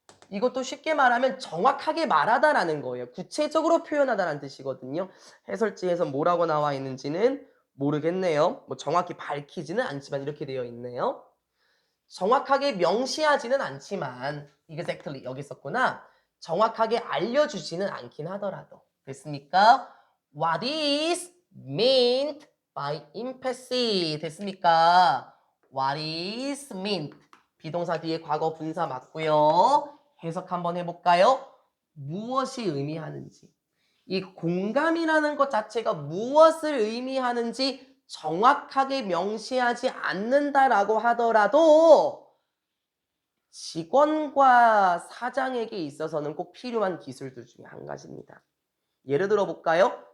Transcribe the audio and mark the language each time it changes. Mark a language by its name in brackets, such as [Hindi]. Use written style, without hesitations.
[Korean] 이것도 쉽게 말하면 정확하게 말하다라는 거예요. 구체적으로 표현하다라는 뜻이거든요. 해설지에서 뭐라고 나와 있는지는 모르겠네요. 뭐 정확히 밝히지는 않지만 이렇게 되어 있네요. 정확하게 명시하지는 않지만 exactly 여기 있었구나. 정확하게 알려주지는 않긴 하더라도. 됐습니까? [English] What is meant by empathy? [Korean] 됐습니까? [English] What is meant? [Korean] 비동사 뒤에 과거 분사 맞고요. 해석 한번 해볼까요? 무엇이 의미하는지. 이 공감이라는 것 자체가 무엇을 의미하는지 정확하게 명시하지 않는다라고 하더라도 직원과 사장에게 있어서는 꼭 필요한 기술들 중에 한 가지입니다. 예를 들어 볼까요?